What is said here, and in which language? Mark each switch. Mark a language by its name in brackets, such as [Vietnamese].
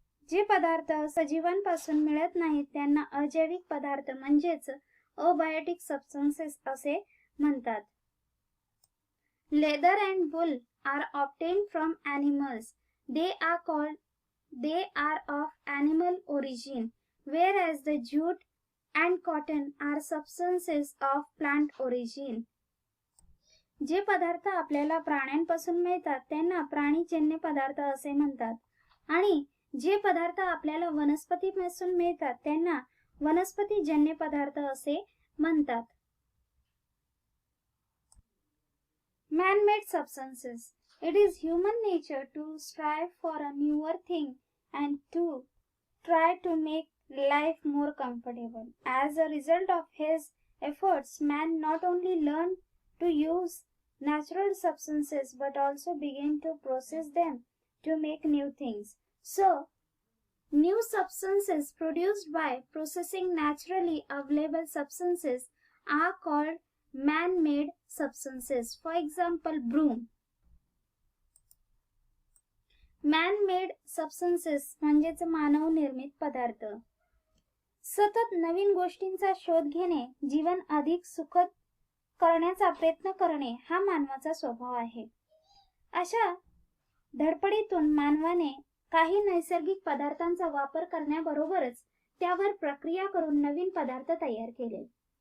[Marathi] जे पदार्थ सजीवांपासून मिळत नाहीत त्यांना अजैविक पदार्थ म्हणजेच [English] abiotic substances [Marathi] असे म्हणतात. [English] Leather and wool are obtained from animals. They are of animal origin, whereas the jute and cotton are substances of plant origin. [Marathi] जे पदार्थ आपल्याला प्राण्यांपासून मिळतात त्यांना प्राणीजन्य पदार्थ असे म्हणतात आणि जे पदार्थ आपल्याला वनस्पतीपासून मिळतात त्यांना वनस्पतीजन्य पदार्थ असे म्हणतात. [English] Man-made substances. It is human nature to strive for a newer thing and to try to make life more comfortable. As a result of his efforts, man not only learned to use natural substances but also begin to process them to make new things. So, new substances produced by processing naturally available substances are called man-made substances. For example, broom. Man-made substances [Marathi] म्हणजेच मानव निर्मित पदार्थ. सतत नवीन गोष्टींचा शोध घेणे, जीवन अधिक सुखद करण्याचा प्रयत्न करणे हा मानवाचा स्वभाव आहे. अशा धडपडीतून मानवाने काही नैसर्गिक पदार्थांचा वापर करण्याबरोबरच त्यावर प्रक्रिया करून नवीन पदार्थ तयार केले.